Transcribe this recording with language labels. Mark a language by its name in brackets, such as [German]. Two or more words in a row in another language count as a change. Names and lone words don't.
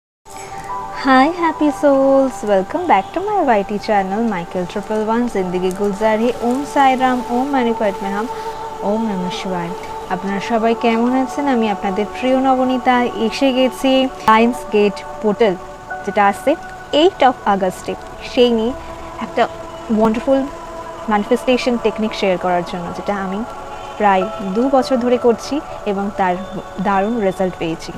[English] Hi happy souls, welcome back to my YT channel Michael 111 [Hindi] जिंदगी गुलजार है। [Sanskrit] ओम साई राम, ओम मानी पद्मे हम, ओम नमः शिवाय। [Bangla] আপনারা সবাই কেমন আছেন? আমি আপনাদের প্রিয় নবনীতা এসে গেছি লায়ন্স গেট পোর্টাল যেটা আছে 8 অফ আগস্টে, সেই নিয়ে একটা [English] wonderful manifestation technique [Bangla] শেয়ার করার জন্য, যেটা আমি প্রায় 2 বছর ধরে করছি এবং তার দারুণ রেজাল্ট পেয়েছি।